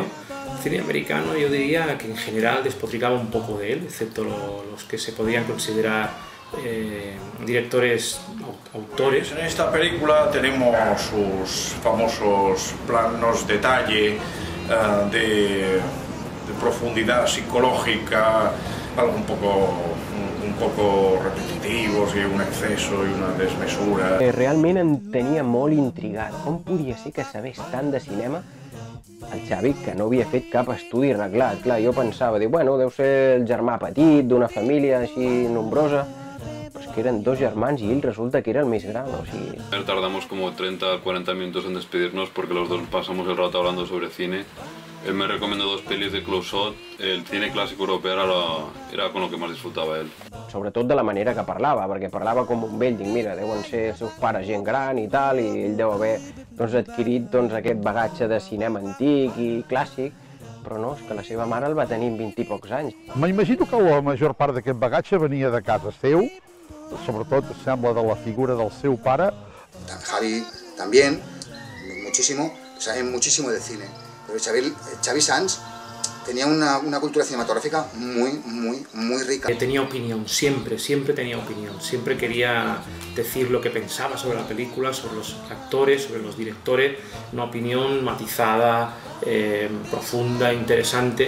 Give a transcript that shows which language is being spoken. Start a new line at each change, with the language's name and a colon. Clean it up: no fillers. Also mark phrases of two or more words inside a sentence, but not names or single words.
Spanish: El cine americano yo diría que en general despotricaba un poco de él, excepto los que se podían considerar directores, autores. En esta película tenemos sus famosos planos detalle de profundidad psicológica, algo un poco repetitivos i un exceso i una desmesura.
Catalan: Realment em tenia molt intrigat. Com podia ser que sabés tant de cinema el Xavi, que no havia fet cap estudi reglat? Clar, jo pensava, bueno, deu ser el germà petit d'una família així nombrosa, però és que eren 2 germans i ell resulta que era el més gran, o sigui...
Spanish: Tardamos como 30-40 minutos en despedirnos porque los dos pasamos el rato hablando sobre cine. Él me recomendó 2 pelis de Clouseau, el cine clásico europeo era con lo que más disfrutaba él.
Catalan: Sobretot de la manera que parlava, perquè parlava com un vell, dic, mira, deuen ser els seus pares gent gran i tal, i ell deu haver adquirit aquest bagatge de cinema antic i clàssic, però no, és que la seva mare el va tenir amb 20 i pocs anys. M'imagino que la major part d'aquest bagatge venia de casa seu, sobretot sembla de la figura del seu pare.
Spanish: Javi también, muchísimo, saben muchísimo de cine, pero Xavi Sans tenía una cultura cinematográfica muy rica. Tenía opinión, siempre tenía opinión, siempre quería decir lo que pensaba sobre la película, sobre los actores, sobre los directores, una opinión matizada, profunda, interesante.